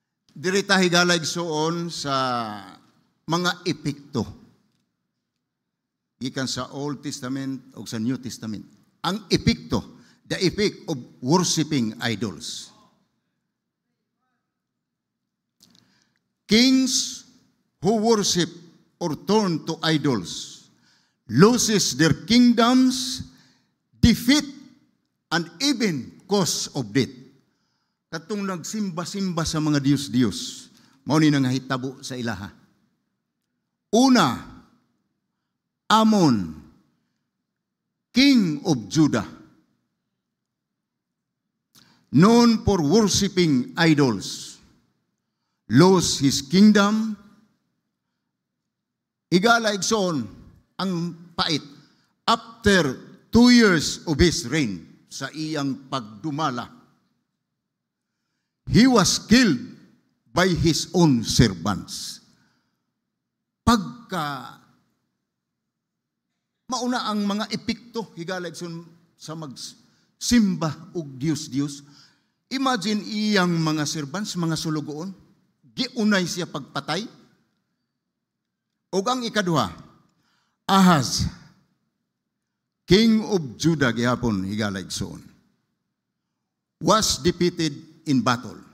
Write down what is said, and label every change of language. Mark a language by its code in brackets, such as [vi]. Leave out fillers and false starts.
[ceb] Dirita higala igsoon sa mga epekto gikan sa Old Testament o sa New Testament. Ang epekto, [en] the effect of worshiping idols. Kings who worship or turn to idols loses their kingdoms, defeat, and even cause of death. [ceb] Katong nagsimba-simba sa mga Diyos-Diyos, mao ni nangahitabo sa ilaha. [en] Una, Ammon, king of Judah, known for worshiping idols, lost his kingdom. [ceb] Higala igsoon ang pait [en] after 2 years of his reign [ceb] sa iyang pagdumala. [en] He was killed by his own servants. [ceb] Pagka mauna ang mga epekto higala igsoon sa magsimba og Dios-Dios. Imagine iyang mga servants, mga sulugoon, giunay siya pagpatay. O ang ikaduha, [en] Ahaz, king of Judah [ceb] gihapon higala igsoon, [en] was defeated in battle.